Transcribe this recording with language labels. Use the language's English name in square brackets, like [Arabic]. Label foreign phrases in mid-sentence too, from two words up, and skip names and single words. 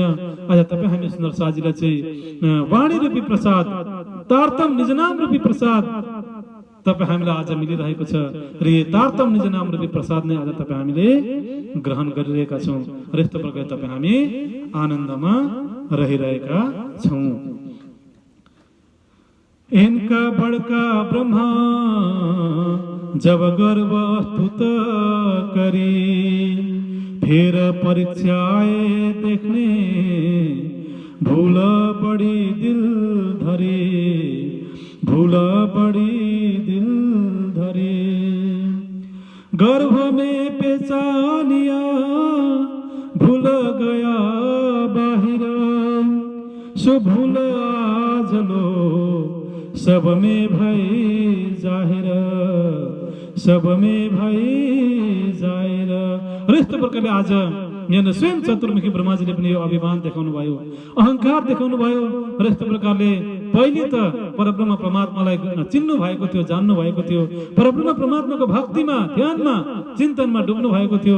[Nepali] आज तपाईँ हामी सुन्दर साजीलाई चाहिँ वाणी रूपी प्रसाद, तारतम निजनाम रूपी प्रसाद तपाईँ हामीलाई आज मिलिरहेको छ र यो तारतम निज नाम रूपी प्रसाद नै आज तपाईँ हामीले ग्रहण गरिरहेका छौँ र यस्तो प्रकारले तपाईँ हामी आनन्दमा रहिरहेका छौँ। [Hindi] इनका बड़का ब्रह्मा जब गर्व स्तुत करी धेर परीक्षा आए देखने, भूल बड़ी दिल धरे, भूल बड़ी दिल धरे। गर्भ में पेचानिया भूल गया बाहिर, सो भूल आज लो सब में भई जाहिर, सब में भई जाहिर। [Nepali] र यस्तो प्रकारले आज यहाँ स्वयं चतुर्मुखी ब्रह्माजीले पनि यो अभिमान देखाउनु भयो, अहंकार देखाउनु भयो। र यस्तो प्रकारले पहिले त परब्रह्म परमात्मालाई चिन्नु भएको थियो, जान्नु भएको थियो, परब्रह्म परमात्माको भक्तिमा ध्यानमा चिन्तनमा डुब्नु भएको थियो।